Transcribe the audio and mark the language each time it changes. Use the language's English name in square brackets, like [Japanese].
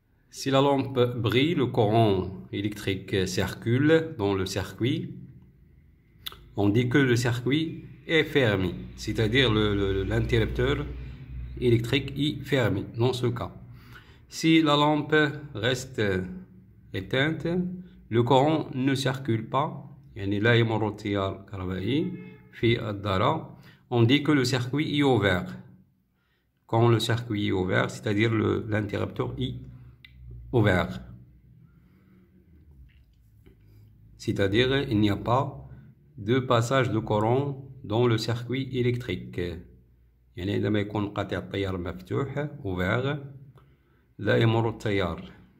[French] Si la lampe brille, le courant électrique circule dans le circuit. On dit que le circuit est fermé, c'est-à-dire l'interrupteur électrique est fermé dans ce cas. Si la lampe reste éteinte, le courant ne circule pas. [Arabic] يعني لا يمر التيار الكهربائي في الدارة. [French] On dit que le circuit est ouvert. Quand le circuit est ouvert, c'est-à-dire l'interrupteur est ouvert. C'est-à-dire il n'y a pas de passage de courant dans le circuit électrique. [Arabic] يعني عندما يكون قاطع التيار مفتوح ouvert لا يمر التيار.